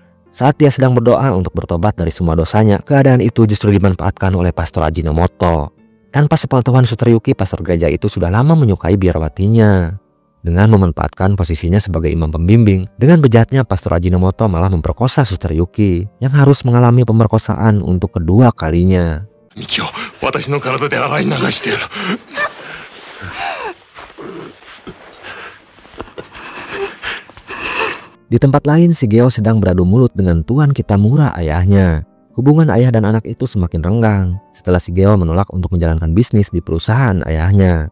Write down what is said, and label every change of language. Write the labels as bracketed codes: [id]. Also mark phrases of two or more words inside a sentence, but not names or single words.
[id] Saat dia sedang berdoa untuk bertobat dari semua dosanya, keadaan itu justru dimanfaatkan oleh Pastor Ajinomoto. Tanpa sepengetahuan Suster Yuki, pastor gereja itu sudah lama menyukai biarawatinya. Dengan memanfaatkan posisinya sebagai imam pembimbing, dengan bejatnya Pastor Ajinomoto malah memperkosa Suster Yuki yang harus mengalami pemerkosaan untuk kedua kalinya. [ja] Michio、私の体で洗い流してやる. [id] Di tempat lain, Shigeo sedang beradu mulut dengan Tuan Kitamura ayahnya. Hubungan ayah dan anak itu semakin renggang setelah Shigeo menolak untuk menjalankan bisnis di perusahaan ayahnya.